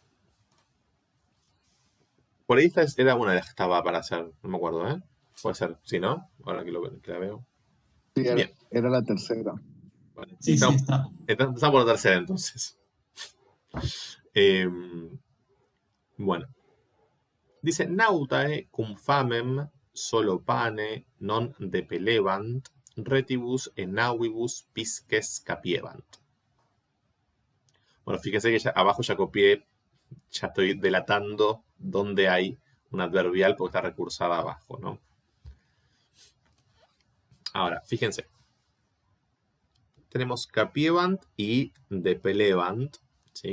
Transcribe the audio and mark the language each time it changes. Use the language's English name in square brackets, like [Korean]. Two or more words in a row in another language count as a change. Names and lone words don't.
[Spanish] Por ahí esta era una de las que estaba para hacer. No me acuerdo, ¿eh? Puede ser, ¿sí, no? Ahora que la veo. Sí, era la tercera. Vale. Sí, sí, está. Empezamos por la tercera, entonces. Bueno. Dice, [Latin] nautae cum famem solo pane non depelebant, retibus enavibus pisces capiebant. [Spanish] Bueno, fíjense que abajo ya copié, ya estoy delatando dónde hay un adverbial porque está recursada abajo, ¿no? Ahora, fíjense. Tenemos capiebant y depelebant, ¿sí?